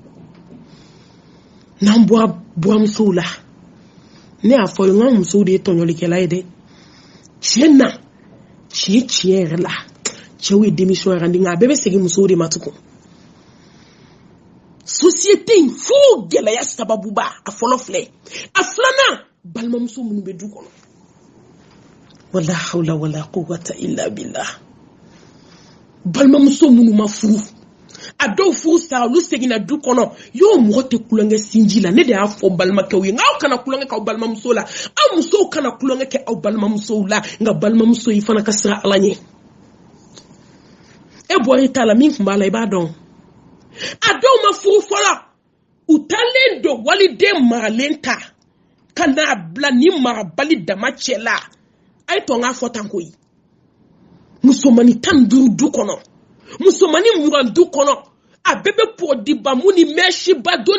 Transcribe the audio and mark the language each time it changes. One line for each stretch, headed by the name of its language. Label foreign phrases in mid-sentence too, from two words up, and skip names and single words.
Bambara: n'an bɔra buramusow la ne y'a fɔ n ka musow de ye tɔɲɔlikɛla ye dɛ tiɲɛ na tiɲɛ yɛrɛ la cɛw ye démission yɛrɛ di nka a bɛɛ bɛ segin musow de ma tugun société in fo gɛlɛya sababuba a fɔlɔ filɛ a filanan balimamuso minnu bɛ du kɔnɔ
Arabic: ولا حول ولا قوة إلا بالله
Bambara: balimamuso minnu ma furu a dɔw furu sara olu seginna du kɔnɔ y'o mɔgɔ tɛ kulonkɛ sinji la ne de y'a fɔ balimakɛw ye nka aw kana kulonkɛ k'aw balimamuso la aw musow kana kulonkɛ kɛ aw balimamusow la nka balimamuso yi fana ka sira ala ɲɛ e bɔra i ta la min tun b'a la i b'a dɔn a dɔw ma furu fɔlɔ u talen don waliden maralen ta ka n'a bila ni marabali dama cɛ la a ye to n k'a fɔ tan koyi musomani 15 du kɔnɔ musomani 20 du kɔnɔ a bɛɛ bɛ pɔdiba mun ni mɛsiba don